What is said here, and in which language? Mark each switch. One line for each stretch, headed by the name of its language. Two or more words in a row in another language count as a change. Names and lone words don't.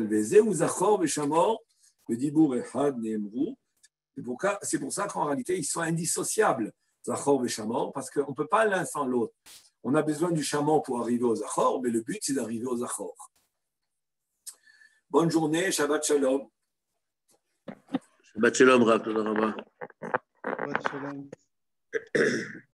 Hebrew: וזהו זכור ושמור בדיבור אחד נאמרו.
French: C'est pour ça qu'en réalité, ils sont indissociables, Zachor et Shamor, parce qu'on ne peut pas l'un sans l'autre. On a besoin du Shamor pour arriver aux Zachor, mais le but, c'est d'arriver aux Zachor. Bonne journée,
Hebrew: שבת שלום. שבת שלום רב תודה רבה. שבת שלום.